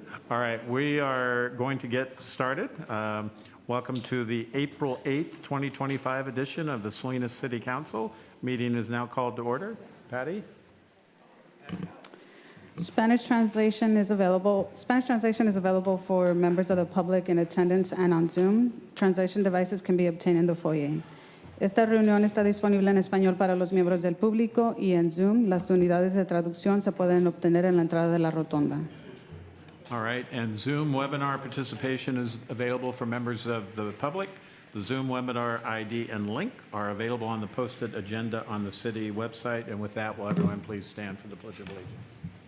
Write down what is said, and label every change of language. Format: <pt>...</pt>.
<en>All right, we are going to get started. Welcome to the April 8th, 2025 edition of the Salinas City Council. Meeting is now called to order. Patty? Spanish translation is available for members of the public in attendance and on Zoom. Translation devices can be obtained in the foyer.</en> <es>Esta reunión está disponible en español para los miembros del público y en Zoom las unidades de traducción se pueden obtener en la entrada de la rotonda.</es> <en>All right, and Zoom webinar participation is available for members of the public. The Zoom webinar ID and link are available on the posted agenda on the city website. And with that, will everyone please stand for the Pledge of Allegiance?</en>